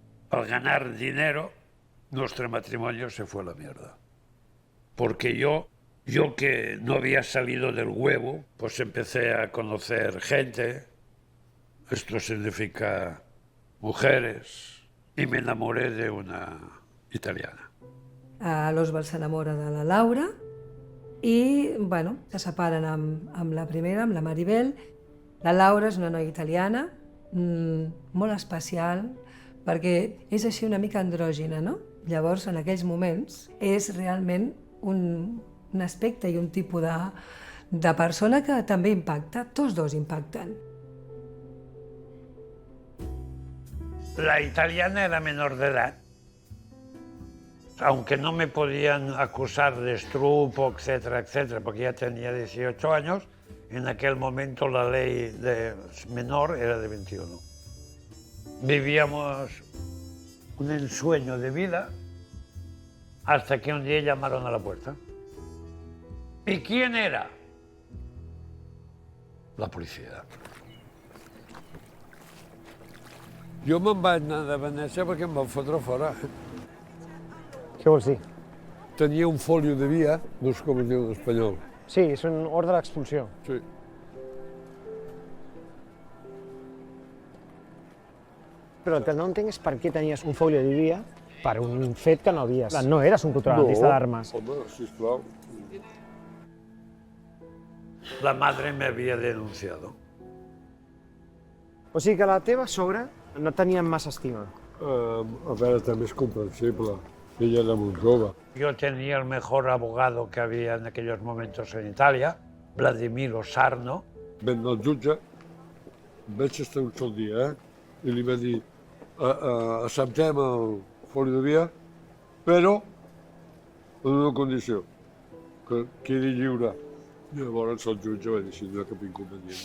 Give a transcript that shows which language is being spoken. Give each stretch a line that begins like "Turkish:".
Spanish: Al ganar dinero, nuestro matrimonio se fue a la mierda. Porque yo que no había salido del huevo, pues empecé a conocer gente, esto significa mujeres, y me enamoré de una italiana.
Catalan: L'Oswald s'enamora de la Laura i, bueno, se separen amb la primera, amb la Maribel. La Laura és una noia italiana, molt especial, perquè és així una mica andrògina, no? Llavors, en aquells moments, és realment un aspecte i un tipus de persona que també impacta, tots dos impacten.
Spanish: La italiana era menor de edad. Aunque no me podían acusar de estrupo, etcétera, etcétera, porque ya tenía 18 años, en aquel momento la ley de menor era de 21. Vivíamos un ensueño de vida hasta que un día llamaron a la puerta. ¿Y quién era? La policía.
Catalan: Jo me'n vaig anar de Venècia perquè em van fotre fora. Què vols dir? Tenia un folio de via, no sé com es diu en espanyol. Sí, és un ordre d'expulsió. Sí. Però el que no entenc és per què tenies un folio de via per un fet que no havies. No eres un contrabandista d'armes. Home, sisplau. La madre me había denunciado. O sigui que la teva sogra no tenia massa estima. A veure, també és comprensible. Ella era molt jove.
Spanish: Yo tenía el mejor abogado que había en aquellos momentos en Italia, Vladimir Osarno.
Catalan: Vam anar al jutge, vaig estar un sol dia, i li va dir acceptem el foli de via, però en una condició, que quedi lliure. Llavors el jutge va dir si no hi ha cap inconvenient.